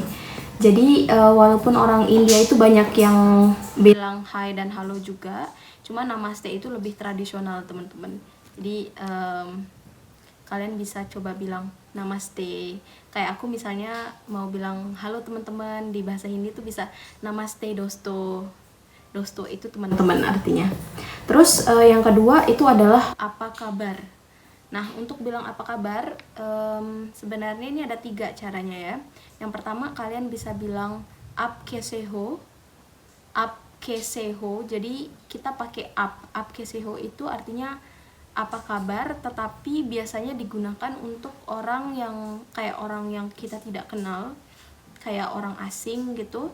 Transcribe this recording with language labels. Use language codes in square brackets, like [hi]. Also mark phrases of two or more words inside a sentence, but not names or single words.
[id] Jadi walaupun orang India itu banyak yang bilang hai dan halo juga, cuma namaste itu lebih tradisional teman-teman. Jadi kalian bisa coba bilang namaste. Kayak aku misalnya mau bilang halo teman-teman di bahasa Hindi tuh bisa [hi] नमस्ते दोस्तो. [id] Dosto itu teman-teman artinya. Terus yang kedua itu adalah apa kabar. Nah, untuk bilang apa kabar, sebenarnya ini ada 3 caranya ya. Yang pertama, kalian bisa bilang [hi] आप कैसे हो. आप कैसे हो, [id] jadi kita pakai [hi] आप कैसे हो [id] itu artinya apa kabar, tetapi biasanya digunakan untuk orang yang kayak orang yang kita tidak kenal, kayak orang asing gitu.